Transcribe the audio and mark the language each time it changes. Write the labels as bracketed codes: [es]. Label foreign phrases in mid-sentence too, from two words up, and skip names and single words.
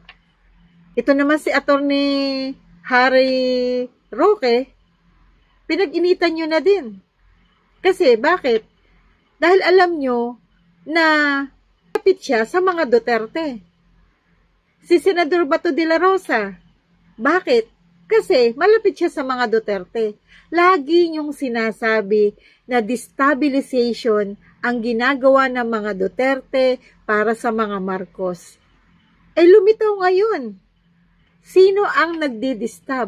[tl] Ito naman si Attorney Harry Roque, pinag-initan nyo na din. Kasi, bakit? Dahil alam nyo na kapit siya sa mga Duterte. Si Senador Bato de la Rosa, bakit? Kasi malapit siya sa mga Duterte. Lagi niyong sinasabi na destabilization ang ginagawa ng mga Duterte para sa mga Marcos. Lumitaw ngayon. Sino ang nagdi-disturb?